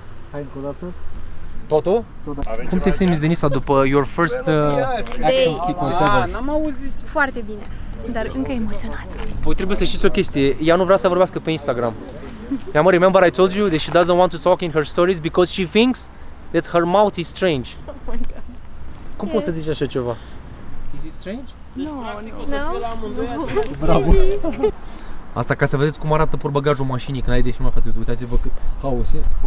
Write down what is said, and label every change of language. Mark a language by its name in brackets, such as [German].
[Romanian] Hai încă o dată. Totul? Cum te simți, Denisa, după [English] your first action sequence ever? [Romanian] N-am auzit. Foarte bine, dar încă emoționat. Voi trebuie să știți o chestie, ea nu vrea să vorbească pe Instagram. Ea mă, [English] remember I told you that she doesn't want to talk in her stories because she thinks that her mouth is strange. Oh my god. [Romanian] Cum poți să zici așa ceva? [English] Is it strange? No. [Romanian] Bravo! Asta ca să vedeți cum arată portbagajul mașinii când ai de filmat, frate, uitați-vă cât haos e.